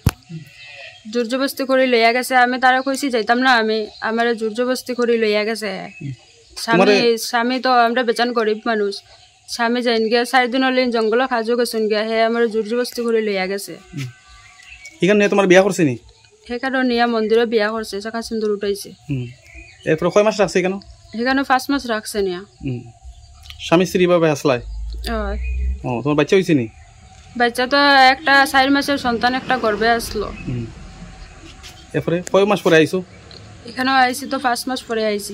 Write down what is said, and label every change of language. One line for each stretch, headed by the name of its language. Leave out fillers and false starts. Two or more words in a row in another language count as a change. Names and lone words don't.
Bangla: জোরজবস্তি করে লইয়া গেছে। আমি তারা কইছি যাইতাম না, আমি আমার জোরজবস্তি করে লইয়া গেছে। স্বামী তো আমরা বেচান গরিব মানুষ, স্বামী যাইন গিয়া 4 দিন হলে জঙ্গল খাজো গেছেন গিয়া, হে আমার জোরজবস্তি করে লইয়া গেছে। এখানে তোমার বিয়া করছে নি?
Assamese: সেইকাৰণে নিয়া মন্দিৰত বিয়া কৰিছে, চকা সুন্দৰ উঠাইছে।
Bangla: এরপরে কয় মাস রাখছে কেন? সেখানে 5 মাস রাখছে নিয়া। স্বামী স্ত্রী ভাবে আসলাই? ও তোমার বাচ্চা হয়েছে নি? বাচ্চা তো একটা 4 মাসের সন্তান একটা গর্ভে আসলো। এরপরে কয় মাস পরে আইছো? এখানে আইছি তো 5 মাস পরে আইছি।